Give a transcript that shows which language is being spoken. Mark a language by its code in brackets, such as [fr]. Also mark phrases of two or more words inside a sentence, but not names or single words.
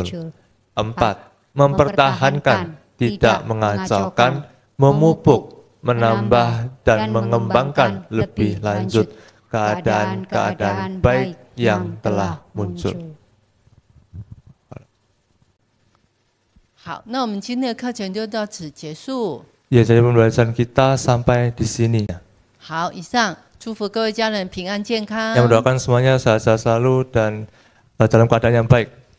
[id] 4. Mempertahankan, tidak mengacaukan, memupuk, menambah, dan mengembangkan lebih lanjut keadaan-keadaan baik yang telah muncul. [zh] 好，那我们今天的课程就到此结束。 [id] Ya, jadi pembelajaran kita sampai di sini. [zh] 好，以上祝福各位家人平安健康。 [id] Yang mendoakan semuanya sehat-sehat selalu dan dalam keadaan yang baik.